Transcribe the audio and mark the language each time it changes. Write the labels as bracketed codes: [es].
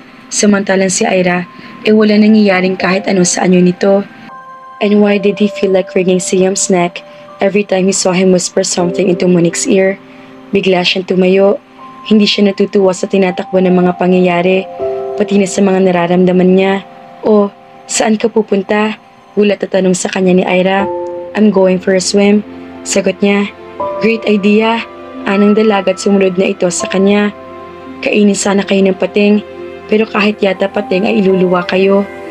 [tl] Samantalang si Ira ay wala nangyayaring kahit ano sa anyo nito. [en] And why did he feel like wringing Siam's neck every time he saw him whisper something into Monique's ear? [tl] Bigla siyang tumayo. Hindi siya natutuwa sa tinatakbo ng mga pangyayari, pati na sa mga nararamdaman niya. O, saan ka pupunta? Gulat at tanong sa kanya ni Ira. [en] I'm going for a swim. [tl] Sagot niya. [en] Great idea. [tl] Anang dalagat sumunod na ito sa kanya. Kainin sana kayo ng pating, pero kahit yata pating ay iluluwa kayo.